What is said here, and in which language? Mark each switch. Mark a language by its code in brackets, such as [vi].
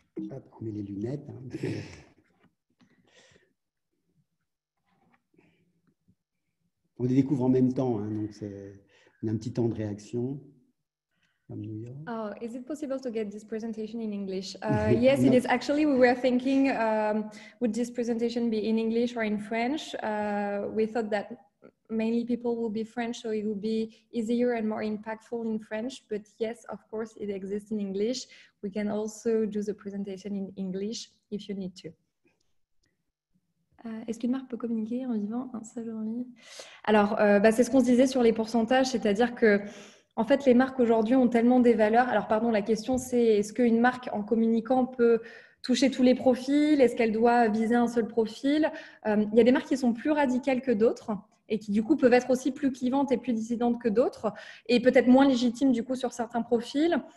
[fr] Hop, on met les lunettes. On les découvre en même temps, donc on a un petit temps de réaction. [en] Oh, is it possible to get this presentation in English? Yes, it is. Actually, we were thinking, would this presentation be in English or in French? We thought that mainly people will be French, so it will be easier and more impactful in French. But yes, of course, it exists in English. We can also do the presentation in English if you need to. [fr] Est-ce qu'une marque peut communiquer en vivant un seul jour en ligne? Alors, c'est ce qu'on se disait sur les pourcentages, c'est-à-dire que en fait, les marques aujourd'hui ont tellement des valeurs. Alors, pardon, la question c'est est-ce qu'une marque en communiquant peut toucher tous les profils? Est-ce qu'elle doit viser un seul profil? Il y a des marques qui sont plus radicales que d'autres et qui du coup peuvent être aussi plus clivantes et plus dissidentes que d'autres et peut-être moins légitimes du coup sur certains profils.